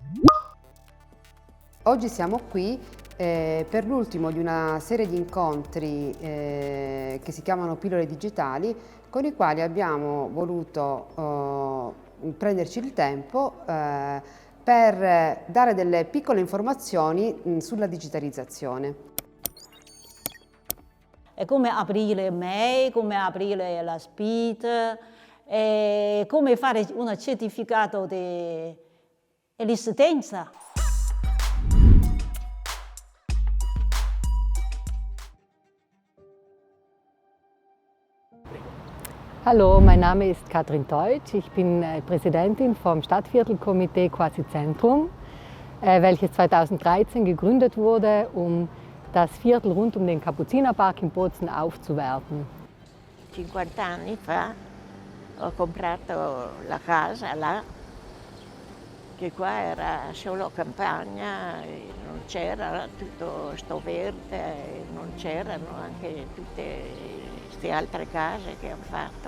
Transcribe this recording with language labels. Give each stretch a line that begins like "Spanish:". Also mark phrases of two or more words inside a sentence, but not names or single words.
Italian: Oggi siamo qui per l'ultimo di una serie di incontri che si chiamano Pillole Digitali, con i quali abbiamo voluto prenderci il tempo per dare delle piccole informazioni sulla digitalizzazione. È come aprire mail, come aprire la SPID, come fare un certificato di licenza.
German: Hallo, mein Name ist Katrin Teutsch. Ich bin Präsidentin vom Stadtviertelkomitee Quasi Zentrum, welches 2013 gegründet wurde, um das Viertel rund um den Kapuzinerpark in Bozen aufzuwerten.
Italian: 50 anni fa ho comprato la casa là, che qua era solo campagna, non c'era tutto sto verde, non c'erano anche tutte queste altre case che hanno fatto.